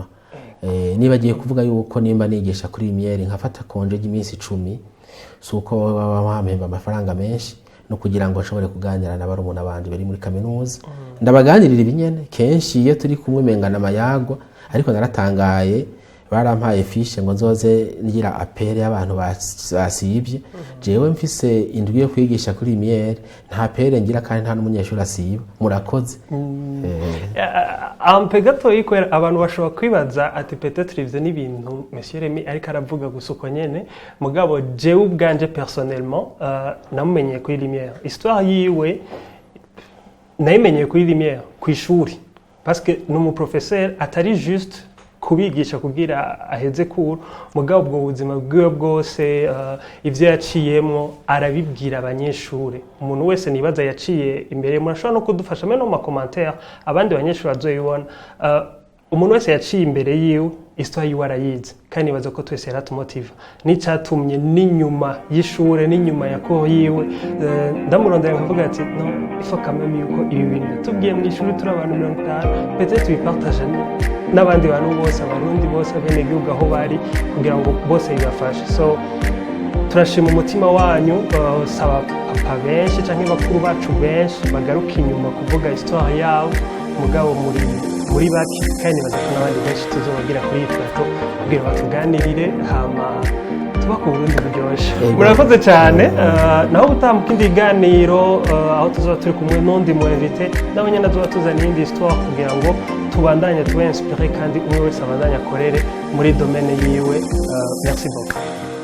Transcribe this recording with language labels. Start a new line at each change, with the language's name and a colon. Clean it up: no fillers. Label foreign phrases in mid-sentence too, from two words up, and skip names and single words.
Rundi: Nibagiye kuvuga yuko nimba nigisha kuri Lumiere nkafata konje y'iminsi 10 suko bamahemba amafaranga menshi no kugira ngo ashobore kuganira n'abarumuna bandi bari muri kaminuza ndabaganirira ibinyene kenshi iyo turi kumwe mengana amayagwa ariko naratangaye barampaye fiche ngo nzoze ngira apere y'abantu basibye jewe mfise indwi yo kwigisha kuri Lumiere nta pere ngira kandi nta n'umunyeshuri asiba murakoze. Ampe gato yikwera abantu bashobora kwibaza ati peut-être ivyo ni ibintu Monsieur Remy ariko aravuga gusuko nyene mugabo jewe ubwanje personnellement namumenyeye kuri Lumiere histoire yiwe nayimenyeye kuri Lumiere ku ishuri
French: parce que
Rundi: numu professeur atari juste kubigisha kugira aheze kuru mugabo ubwo buzima bwiwe bwose ivyo yaciyemo arabibwira abanyeshuri. Umuntu wese nibaza yaciye imbere murashobora no kudufasha meno mu commentaire abandi banyeshuri bazoyibona. Umuntu wese yaciye imbere yiwe histoire yiwe arayizi kandi nibaza ko twese yaratumotiva n'icyatumye n'inyuma y'ishure n'inyuma ya ko yiwe ndamurondera nkavuga ati no ifo kameme yuko ibi bintu tubwiye mu ishuri turi abantu 50 peut-être bipartage n'abandi bantu bose abarundi bose bene gihugu aho bari kugira ngo bose bibafashe. So turashima umutima wanyu saba papa benshi canke bakuru bacu benshi bagaruka inyuma kuvuga histoire yabo mugabo muri baki kandi bazako n'abandi benshi tuzobagira kuri ifoto kugira batuganirire hama tuba ku Burundi buryoshe. Murakoze cyane. Naho butamu kindi ganiro aho tuzoba turi kumwe n'undi mu invité nawe nyene tuzoba tuzana indi histoire kugira ngo tubandanye tuba inspiré kandi umwe wese abandanye akorere muri domaine yiwe.
French: Merci beaucoup.